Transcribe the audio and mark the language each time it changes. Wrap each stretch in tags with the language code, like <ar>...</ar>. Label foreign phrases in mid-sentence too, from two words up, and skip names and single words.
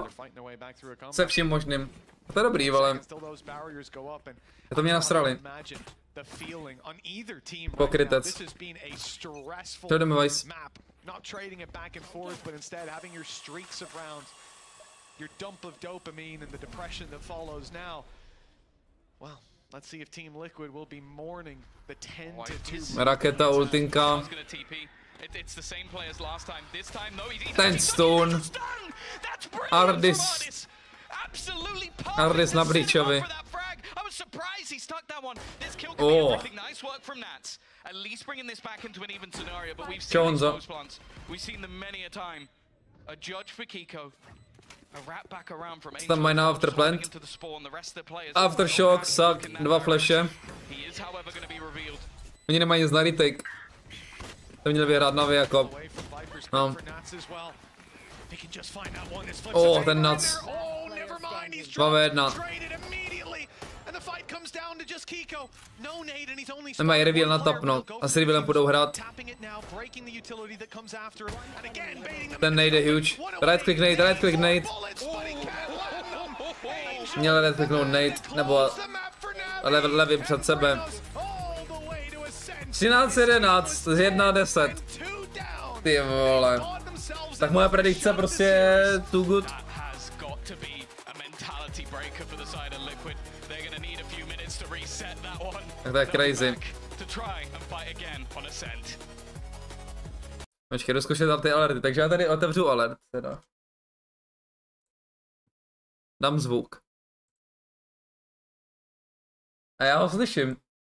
<cs>Se vším možným. A to je dobrý, ale to mě nasrali. Pokrytec. To jdeme Vice.</cs> <en>Your dump of dopamine and the depression that follows now. Well, let's see if Team Liquid will be mourning the 10-2.</en> <cs>Raketa, ultinka. Ten stone. Ardis. Ardis na Breachovi. Oh.</cs> <en>At least bringing this back into an even scenario, but we've seen them many a time. A Judge for Kiko.</en> <cs>Tam mají na afterplant.</cs> <en>Aftershock, suck, 2 flashe.</en> <cs>Oni nemají nic na retake. To měli vyhrát Na'Vi jako. No. Oh, ten nuts. 2v1. Nemají reveal na top, no. Asi revealem budou hrát. Ten nejde huge.</cs> <en>Right click nade.</en> <cs>Měl right clicknout nade, nebo levým před sebe. 13-11 z 1-10. Ty vole. Tak moje predikce prostě je</cs> <en>too good.</en> <cs>Tak to je crazy. Počkej, jdu zkoušet ty alerty, takže já tady otevřu alert teda. Dám zvuk. A já ho slyším.</cs>